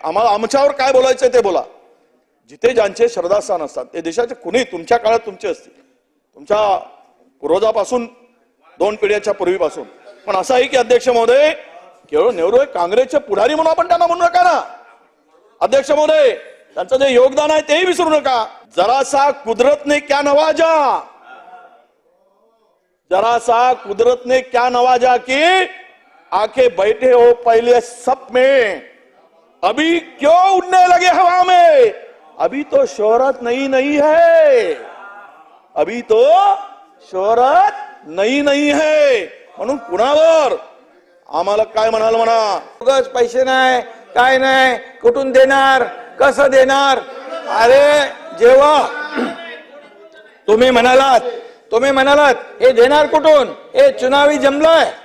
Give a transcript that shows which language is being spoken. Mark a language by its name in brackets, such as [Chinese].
[Marathi] आम्हाला आमच्यावर काय बोलायचंय ते बोला. जिथे ज्यांचे श्रद्धास्थान असतात ते देशाचे कुणी तुमच्या काळात तुमचे असतील, तुमच्या पूर्वजापासून 2 पिढ्याच्या पूर्वीपासून. पण असं आहे की अध्यक्ष महोदय, केवळ नेहरू काँग्रेसचे पुढारी म्हणून आपण त्यांना म्हणू नका ना. अध्यक्ष महोदय, त्यांचं जे योगदान आहे तेही विसरू नका. [Hindi] जरासा कुदरत ने क्या नवाजा, जरासा कुदरत ने क्या नवाजा कि आके बैठे हो पहले सप में, अभी क्यों उड़ने लगे हवा में? अभी तो शोहरत नहीं है, अभी तो शोहरत नहीं है. [Marathi] म्हणून कुणावर आम्हाला काय म्हणाल म्हणा, उगाच पैसे नाही, काय नाही, कुठून देणार, कसं देणार? अरे जेव्हा तुम्ही म्हणालात हे देणार कुठून, हे चुनावी जमलंय.